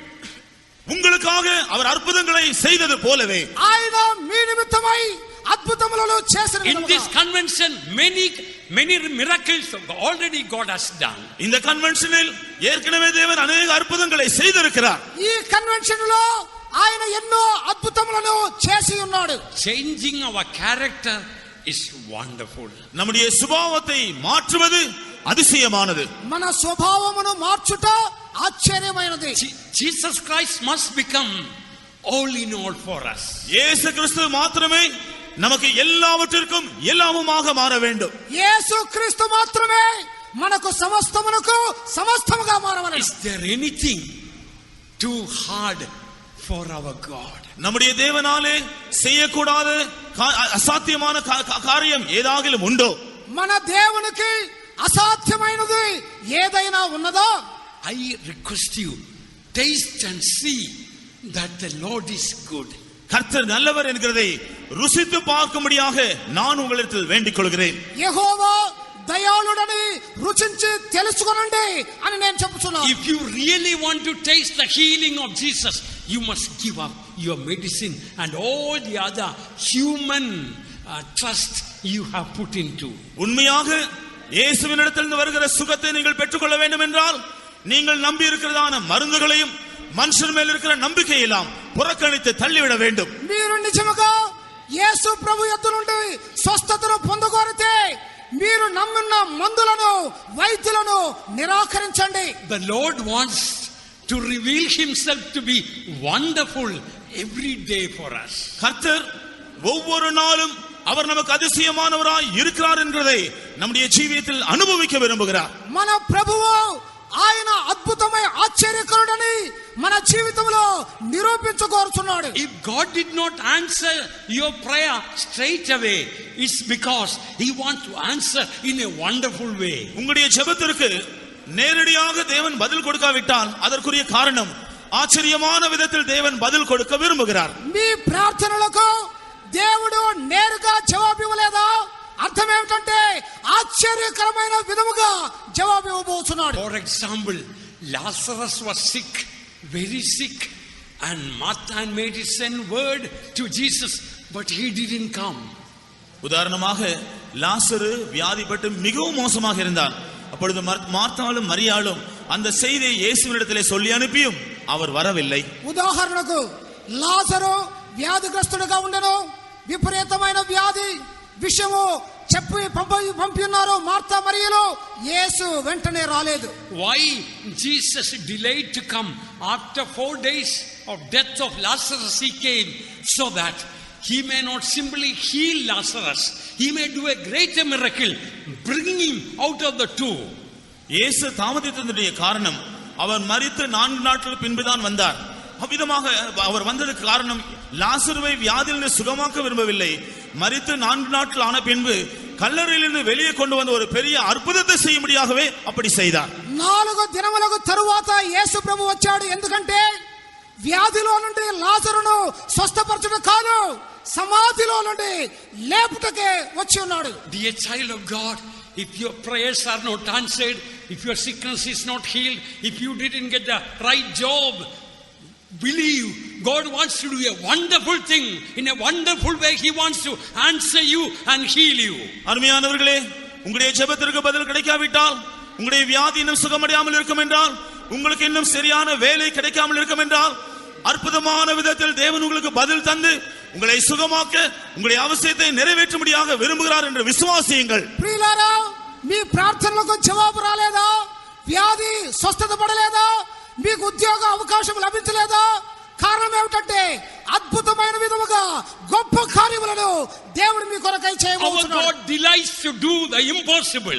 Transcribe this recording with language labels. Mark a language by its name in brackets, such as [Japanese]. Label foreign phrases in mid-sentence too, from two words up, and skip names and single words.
[Tamil] உங்களுக்காக அவர் அற்புதங்களை செய்தது போலவே [Telugu] ఆయన మీ నిమిత్తమై అద్భుతములను చేసిన [English] in this convention many miracles already God has done. [Tamil] இந்த கன்வென்ஷனில் ஏற்கனவே தேவன் அநேக அற்புதங்களை செய்திருக்கிறார். [Telugu] ఈ కన్వెన్షన్ లో ఆయన ఎన్నో అద్భుతములను చేసి ఉన్నాడు. [English] Changing our character is wonderful. [Tamil] நம்முடைய சுபாவத்தை மாற்றுவது அதிசயமானது. [Telugu] మన స్వభావమును మార్చుట ఆశ్చర్యమైనది. [English] Jesus Christ must become all in all for us. [Tamil] இயேசு கிறிஸ்து மாத்திரமே நமக்கு எல்லாவற்றிற்கும் எல்லாமுமாக மாற வேண்டும். [Telugu] యేసు క్రీస్తు మాత్రమే మనకు సమస్తమునకు సమస్తముగా మారవలెను. [English] Is there anything too hard for our God? [Tamil] நம்முடைய தேவனாலே செய்யக்கூடாத அசாத்தியமான காரியம் ஏதாகிலும் உண்டோ? [Telugu] మన దేవునికి అసాధ్యమైనది ఏదైనా ఉన్నదో? [English] I request you, taste and see that the Lord is good. [Tamil] கர்த்தர் நல்லவர் என்கிறதை ருசித்து பார்க்கும்படியாக நான் உங்களிடத்தில் வேண்டிக் கொள்கிறேன். [Telugu] యెహోవా దయాళుడని రుచించి తెలుసుకొనండి అని నేను చెప్పుచున్నాను. [English] If you really want to taste the healing of Jesus, you must give up your medicine and all the other human trust you have put into. [Tamil] உண்மையாக இயேசுவினிடத்திலிருந்து வருகிற சுகத்தை நீங்கள் பெற்றுக்கொள்ள வேண்டும் என்றால் நீங்கள் நம்பி இருக்கிறதான மருந்துகளையும் மனுஷன் மேல் இருக்கிற நம்பிக்கை எல்லாம் புறக்கணித்து தள்ளிவிட வேண்டும். [Telugu] మీరు నిజముగా యేసు ప్రభు యొద్ద నుండి స్వస్థతను పొందగోరితే మీరు నమ్మిన మందులను వైద్యులను నిరాకరించండి. [English] The Lord wants to reveal himself to be wonderful every day for us. [Tamil] கர்த்தர் ஒவ்வொரு நாளும் அவர் நமக்கு அதிசயமானவராய் இருக்கிறார் என்கிறதை நம்முடைய ஜீவியத்தில் அனுபவிக்க விரும்புகிறார். [Telugu] మన ప్రభువు ఆయన అద్భుతమైన ఆశ్చర్యకరుడని మన జీవితంలో నిరూపించుకోరుచున్నాడు. [English] If God did not answer your prayer straight away, it's because he wants to answer in a wonderful way. [Tamil] உங்களுடைய ஜெபத்திற்கு நேரடியாக தேவன் பதில் கொடுக்காவிட்டால் அதற்குரிய காரணம் ஆச்சரியமான விதத்தில் தேவன் பதில் கொடுக்க விரும்புகிறார். [Telugu] మీ ప్రార్థనలకు దేవుడు నేరుగా జవాబు ఇవ్వలేదా? అర్థం ఏమిటంటే ఆశ్చర్యకరమైన విధముగా జవాబు ఇవ్వబోతున్నాడు. [English] For example, Lazarus was sick, very sick, and Martha and Mary sent word to Jesus, but he didn't come. [Tamil] உதாரணமாக லாசரு வியாதிப்பட்டு மிகவும் மோசமாக இருந்தார். அப்பொழுது மார்த்தாளும் மரியாளும் அந்த செய்தியை இயேசுவினிடத்திலே சொல்லி அனுப்பியும் அவர் வரவில்லை. [Telugu] ఉదాహరణకు లాజరు వ్యాధిగ్రస్తుడిగా ఉండెను, విపరీతమైన వ్యాధి విషయము చెప్పి పంపినారు మార్తా మరియలు. యేసు వెంటనే రాలేదు. [English] Why Jesus delayed to come? After 4 days of death of Lazarus he came, so that he may not simply heal Lazarus, he may do a greater miracle, bringing him out of the tomb. [Tamil] இயேசு தாமதித்ததுடைய காரணம் அவர் மரித்து 4 நாட்கள் பின்புதான் வந்தார். அவ்விதமாக அவர் வந்ததுக்கு காரணம் லாசருவை வியாதியிலிருந்து சுகமாக்க விரும்பவில்லை. மரித்து 4 நாட்கள் ஆன பின்பு கல்லறையிலிருந்து வெளியே கொண்டு வந்த ஒரு பெரிய அற்புதத்தை செய்யும்படியாகவே அப்படி செய்தார். [Telugu] 4 దినములకు తరువాత యేసు ప్రభు వచ్చాడు. ఎందుకంటే వ్యాధిలో నుండి లాజరును స్వస్థపరచుట కాదు, సమాధిలో నుండి లేపుటకే వచ్చి ఉన్నాడు. [English] Dear child of God, if your prayers are not answered, if your sickness is not healed, if you didn't get the right job, believe God wants to do a wonderful thing. In a wonderful way he wants to answer you and heal you. [Tamil] அருமையானவர்களே, உங்களுடைய ஜெபத்திற்கு பதில் கிடைக்காவிட்டால், உங்களுடைய வியாதி இன்னும் சுகமடையாமல் இருக்கும் என்றால், உங்களுக்கு இன்னும் சரியான வேலை கிடைக்காமல் இருக்கும் என்றால் அற்புதமான விதத்தில் தேவன் உங்களுக்கு பதில் தந்து உங்களை சுகமாக்க உங்களுடைய அவசியத்தை நிறைவேற்றும்படியாக விரும்புகிறார் என்று விசுவாசியுங்கள். [Telugu] ప్రియులారా, మీ ప్రార్థనలకు జవాబు రాలేదా? వ్యాధి స్వస్థత పడలేదా? మీకు ఉద్యోగ అవకాశం లభించలేదా? కారణం ఏమిటంటే అద్భుతమైన విధముగా గొప్ప కార్యములను దేవుడు మీ కొరకై Our చేయబోతున్నాడు. [English] God delights to do the impossible.